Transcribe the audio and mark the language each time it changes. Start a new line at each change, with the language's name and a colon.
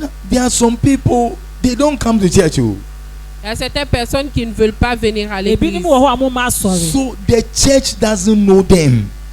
English: There are some people, they don't come to church.
French: Il y a certaines personnes qui ne veulent pas venir à l'église.
English: So the church doesn't know them.